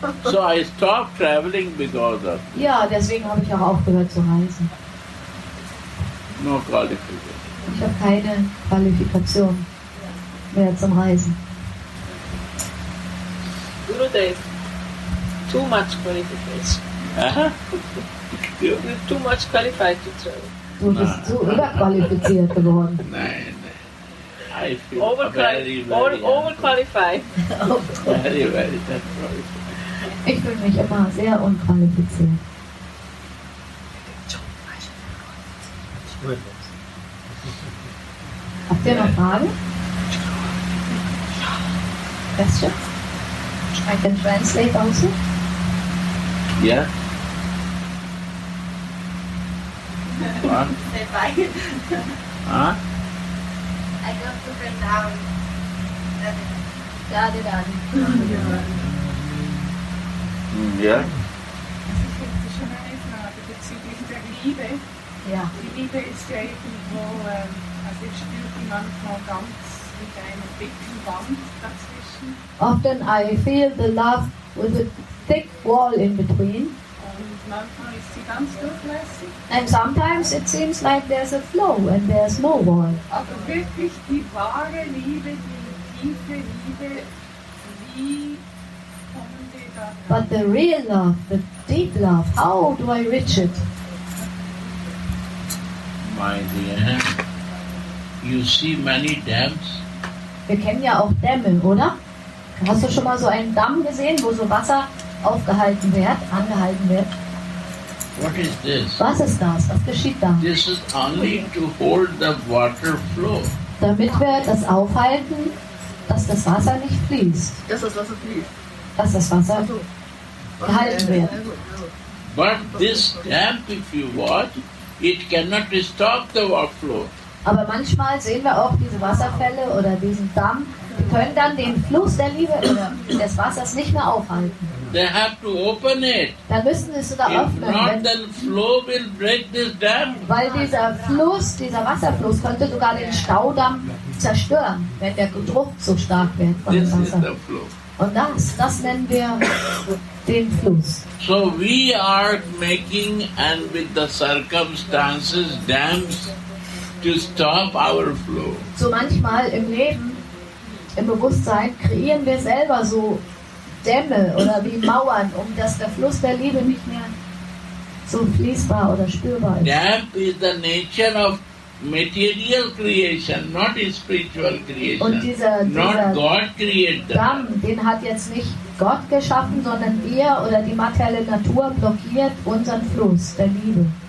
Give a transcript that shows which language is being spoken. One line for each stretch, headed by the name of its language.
English: So I stopped traveling because of
German: Ja, deswegen habe ich auch aufgehört zu reisen.
English: no qualification.
German: Ich habe keine Qualifikation mehr zum Reisen.
English: Gurudev, too much qualification. Uh-huh. You're too much qualified to travel.
German: Du bist so überqualifiziert geworden. Nein.
English: I feel very, Overqualified. very, very qualified.
German: Ich fühle mich immer sehr unqualifiziert. Habt ihr noch Fragen?
English: Questions? I can translate also. Yeah? What? Say bye. Huh? I got to bring down. Dadi, dadi. Yeah?
German: Ich hätte schon eine Frage bezüglich der Liebe. Ja. Die Liebe ist ja irgendwo, also ich spüre die manchmal ganz mit einer dicken Wand dazwischen.
English: Often I feel the love with a thick wall in between.
German: Und manchmal ist sie ganz durchlässig.
English: And sometimes it seems like there's a flow and there's no wall.
German: Aber wirklich die wahre Liebe, die tiefe Liebe, wie kommen wir da
English: But the real love, the deep love, how do I reach it? My dear, you see many dams?
German: Wir kennen ja auch Dämme, oder? Hast du schon mal so einen Damm gesehen, wo so Wasser angehalten wird?
English: What is this?
German: Was ist das? Was geschieht da?
English: This is only to hold the water flow.
German: Damit wir das aufhalten, dass das Wasser nicht fließt, Dass das Wasser fließt. dass das Wasser gehalten wird.
English: But this dam, if you watch, it cannot stop the water flow.
German: Aber manchmal sehen wir auch diese Wasserfälle oder diesen Damm, die können dann den Fluss der Liebe oder des Wassers nicht mehr aufhalten.
English: They have to open it.
German: Dann müssten sie es sogar
English: If
German: öffnen,
English: not, then flow will break this dam.
German: weil dieser Fluss, dieser Wasserfluss könnte sogar den Staudamm zerstören, wenn der Druck so stark wird von
English: This
German: dem
English: is
German: Wasser.
English: the flow.
German: Und das nennen wir den Fluss.
English: So we are making and with the circumstances dams to stop our flow.
German: So manchmal im Leben, im Bewusstsein, kreieren wir selber so Dämme oder wie Mauern, dass der Fluss der Liebe nicht mehr so fließbar oder spürbar ist.
English: Dam is the nature of material creation, not spiritual creation.
German: Und dieser
English: Not God created the
German: Damm, den hat jetzt nicht Gott geschaffen, sondern wir oder die materielle Natur blockiert unseren Fluss der Liebe.